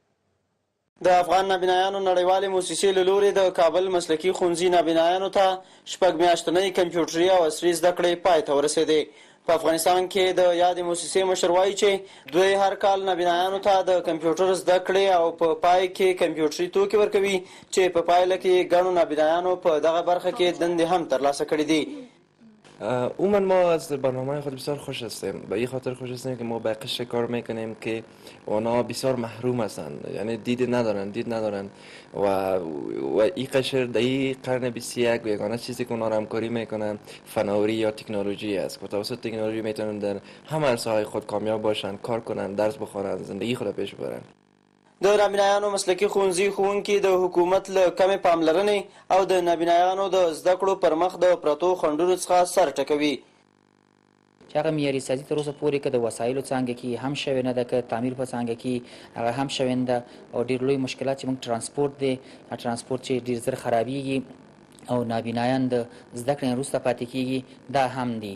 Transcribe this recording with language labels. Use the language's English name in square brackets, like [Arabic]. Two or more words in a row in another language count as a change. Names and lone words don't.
[Pashto] د افغان نابینایانو نړیوالې موسسې له لوري د کابل مسلکي ښوونځي نابینایانو ته 6 میاشتنۍ کمپیوټري او عصري زده کړې پای ته ورسېدې. په افغانستان کې د یادې موسسې مشر وایي چې دوی هر کال نابینایانو ته د کمپیوټر زده کړې او په پای کې کمپیوټري توکي ورکوي چې په پایله کې ګڼو نابینایانو په دغه برخه کې دندې هم ترلاسه کړي دي. [Persian] عموما ما از برنامه خود بسیار خوش هستیم. به این خاطر خوش هستیم که ما به قشر کار میکنیم که اونا بسیار محروم هستند، یعنی دید ندارن و این قشر در این قرن 21 یگانه چیزی که اونا را همکاری میکنن فناوری یا تکنولوژی است. با توسط تکنولوژی میتونن در همه عرصه‌های خود کامیاب باشن، کار کنن، درس بخونن، زندگی خود پیش ببرن. [Pashto] د نابینایانو مسلکي ښوونځي ښوونکي د حکومت له کمې پاملرنې او د نابینایانو د زده کړو پر مخ د پرتو خنډونو څخه سر ټکوي. چې هغه معیاري سازي تر اوسه پورې که د وسایلو څانګه کې هم شوې نه ده، که تعمیر په څانګه کې هغه هم شوې نه ده، او ډېر لوی مشکلات چې موږ ترانسپورټ دی، ترانسپورټ چې ډېر زر خرابېږي او نابینایان د زده کړې وروسته پاتې کېږي، دا هم دي.